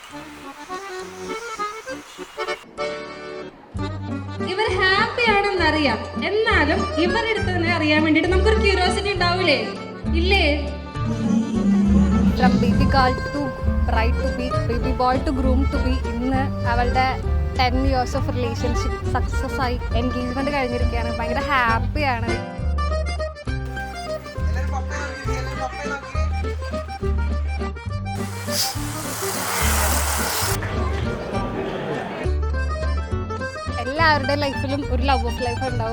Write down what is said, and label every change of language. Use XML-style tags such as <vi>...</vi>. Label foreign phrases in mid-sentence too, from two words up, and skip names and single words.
<ml>ഇവർ ഹാപ്പി ആണെന്നറിയാം, എന്നാലും ഇവരുടെ അടുത്ത് തന്നെ അറിയാൻ വേണ്ടിട്ട് നമുക്കൊരു ക്യൂരിയോസിറ്റി ഉണ്ടാവൂലേ? ഇല്ലേ?</ml> <en>From baby girl to bride to be, baby boy to groom to be,</en> <ml>ഇന്ന് അവളുടെ</ml> <en>10 years of relationship</en> <ml>സക്സസ് ആയി, എൻഗേജ്മെന്റ് കഴിഞ്ഞിരിക്കുകയാണ്. ഭയങ്കര ഹാപ്പിയാണ്. എല്ലാവരുടെ ലൈഫിലും ഒരു</ml> <en>love of life</en> <ml>ഉണ്ടാവും.</ml>